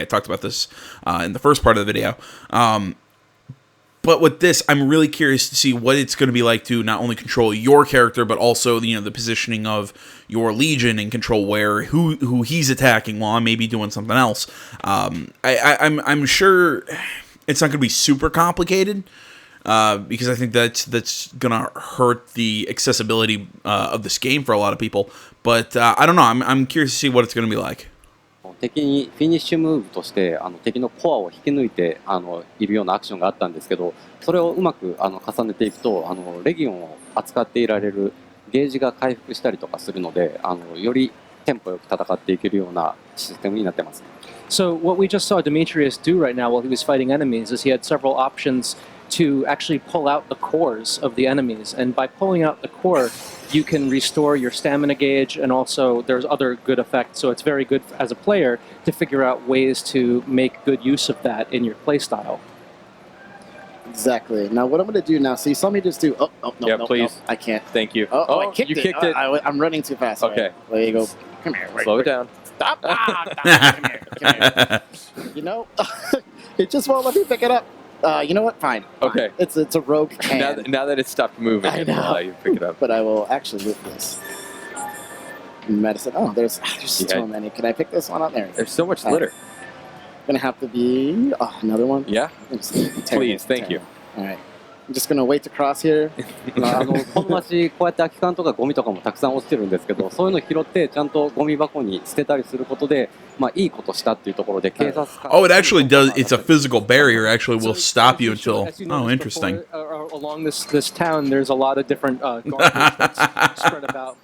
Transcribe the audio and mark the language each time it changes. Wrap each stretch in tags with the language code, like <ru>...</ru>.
<en>I talked about this in the first part of the video. But with this, I'm really curious to see what it's going to be like to not only control your character, but also, the positioning of your Legion and control who he's attacking while I'm maybe doing something else. I'm sure it's not going to be super complicated. Because I think that's gonna hurt the accessibility of this game for a lot of people. But I don't know. I'm curious to see what it's gonna be like.</en> <ja>敵にフィニッシュムーブとして敵のコアを引き抜いているようなアクションがあったんですけど、それをうまく重ねていくとレギオンを扱っていられるゲージが回復したりとかするので、よりテンポよく戦っていけるようなシステムになってます。</ja> <en>So what we just saw Demetrius do right now while he was fighting enemies is he had several options to actually pull out the cores of the enemies. And by pulling out the core, you can restore your stamina gauge, and also there's other good effects. So it's very good as a player to figure out ways to make good use of that in your playstyle. Exactly. Now, what I'm going to do now, so you saw me just do, no, please. I can't. Thank you. I kicked you it. kicked it. I'm running too fast. Okay. Right. There you go. Come here. Slow it down. Stop. Come here. You know, it just won't let me pick it up. You know what? Fine. Okay. It's a rogue hand. Now that it's stopped moving, I know. you pick it up. But I will actually move this. Medicine. Oh, there's so many. Can I pick this one up? There's so much litter. Gonna have to be another one. Yeah. Please, thank you. All right. I'm just gonna wait to cross here.</en> <ja>この街こうやって空き缶とかゴミとかもたくさん落ちてるんですけど、そういうの拾ってちゃんとゴミ箱に捨てたりすることで、まあいいことしたっていうところで警察官。</ja> <en>Oh, it actually does. It's a physical barrier. Actually, will stop you until. Oh, interesting. Along this town, there's a lot of different garbage that's spread about.</en>